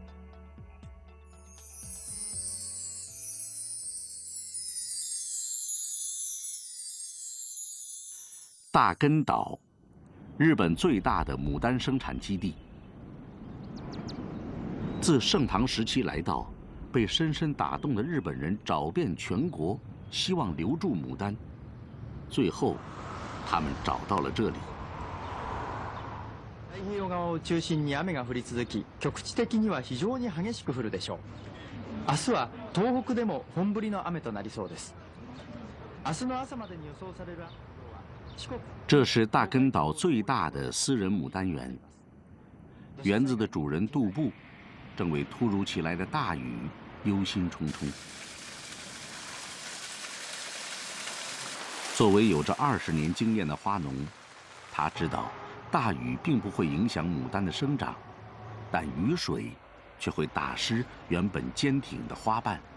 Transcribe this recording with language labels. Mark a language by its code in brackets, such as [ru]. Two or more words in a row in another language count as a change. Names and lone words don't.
[zh] 大根岛，日本最大的牡丹生产基地。自盛唐时期来到，被深深打动的日本人找遍全国，希望留住牡丹。最后，他们找到了这里。 [ja] 太平洋側を中心に雨が降り続き、局地的には非常に激しく降るでしょう。明日は東北でも本降りの雨となりそうです。明日の朝までに予想される雨の量は四国。 [zh] 这是大根岛最大的私人牡丹园。园子的主人杜布，正为突如其来的大雨忧心忡忡。作为有着20年经验的花农，他知道大雨并不会影响牡丹的生长，但雨水却会打湿原本坚挺的花瓣。